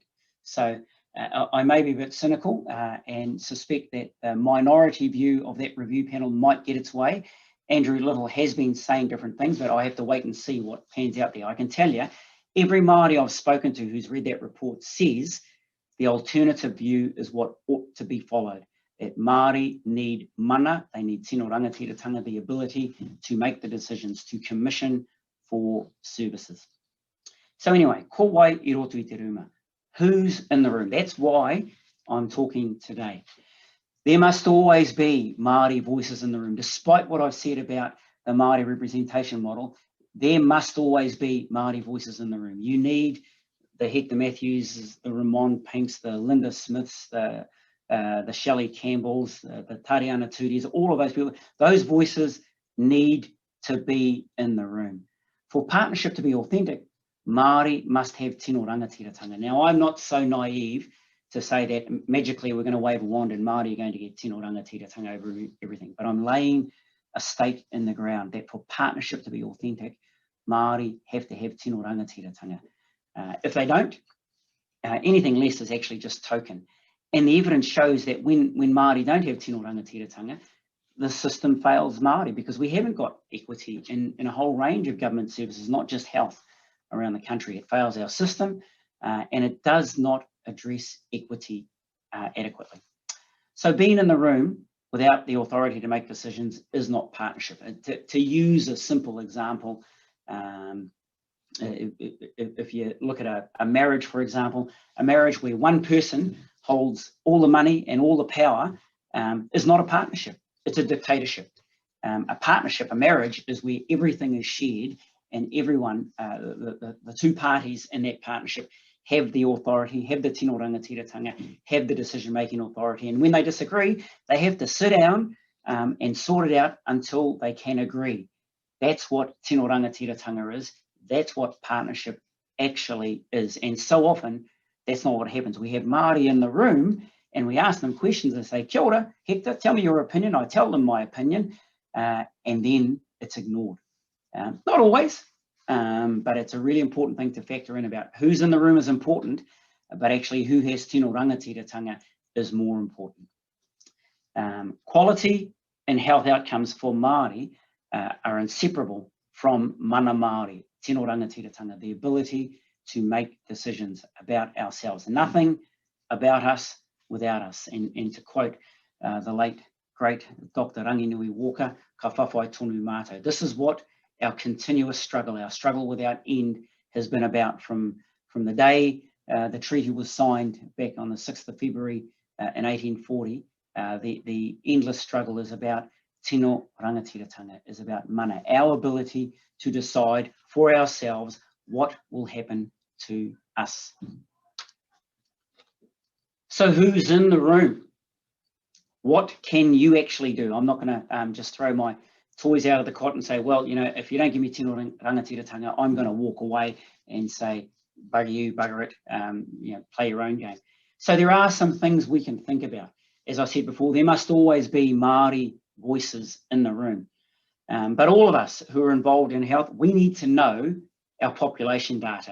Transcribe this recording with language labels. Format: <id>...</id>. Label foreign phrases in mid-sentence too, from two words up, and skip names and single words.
<en>So I may be a bit cynical and suspect that the minority view of that review panel might get its way. Andrew Little has been saying different things, but I have to wait and see what pans out there. I can tell you, every Māori I've spoken to who's read that report says the alternative view is what ought to be followed. That Māori need mana, they need</en> <mi>tino rangatiratanga,</mi> <en>the ability to make the decisions, to commission for services. So anyway,</en> <mi>ko wai I roto I te ruma.</mi> <en>Who's in the room? That's why I'm talking today. There must always be Māori voices in the room. Despite what I've said about the Māori representation model, there must always be Māori voices in the room. You need the Hector Matthews, the Ramon Pinks, the Linda Smiths, the Shelley Campbells, the Tariana Tudis, all of those people. Those voices need to be in the room. For partnership to be authentic, Māori must have</en> <mi>tino rangatiratanga.</mi> <en>Now, I'm not so naive to say that magically we're going to wave a wand and Māori are going to get</en> <mi>tino rangatiratanga</mi> <en>over everything, but I'm laying a stake in the ground that for partnership to be authentic, Māori have to have</en> <mi>tino rangatiratanga.</mi> <en>If they don't, anything less is actually just token. And the evidence shows that when Māori don't have</en> <mi>tino rangatiratanga,</mi> <en>the system fails Māori because we haven't got equity in a whole range of government services, not just health around the country. It fails our system and it does not address equity adequately. So being in the room without the authority to make decisions is not partnership. To use a simple example, if you look at a marriage, for example, a marriage where one person holds all the money and all the power is not a partnership. It's a dictatorship. A partnership, a marriage, is where everything is shared and everyone, the two parties in that partnership have the authority, have the</en> <mi>tino rangatiratanga,</mi> <en>have the decision-making authority. And when they disagree, they have to sit down and sort it out until they can agree. That's what</en> <mi>tino rangatiratanga</mi> <en>is. That's what partnership actually is. And so often, that's not what happens. We have Māori in the room and we ask them questions and say,</en> <mi>kia ora,</mi> <en>Hector, tell me your opinion. I tell them my opinion, and then it's ignored. Not always, but it's a really important thing to factor in about who's in the room is important, but actually who has</en> <mi>tino rangatiratanga</mi> <en>is more important. Quality and health outcomes for Māori are inseparable from</en> <mi>mana Māori, tino rangatiratanga,</mi> <en>the ability to make decisions about ourselves. Nothing about us without us. And to quote the late, great Dr.</en> <mi>Ranginui Walker, ka whawhai tonu mātou.</mi> <en>This is what our continuous struggle, our struggle without end, has been about from the day the treaty was signed back on the 6th of February in 1840. The endless struggle is about</en> <mi>tino rangatiratanga,</mi> <en>is about mana, our ability to decide for ourselves what will happen to us. So who's in the room? What can you actually do? I'm not going to just throw my toys out of the cot and say, well, you know, if you don't give me</en> <mi>tino rangatiratanga,</mi> <en>I'm going to walk away and say, bugger you, bugger it, you know, play your own game. So there are some things we can think about. As I said before, there must always be Māori voices in the room. But all of us who are involved in health, we need to know our population data.</en>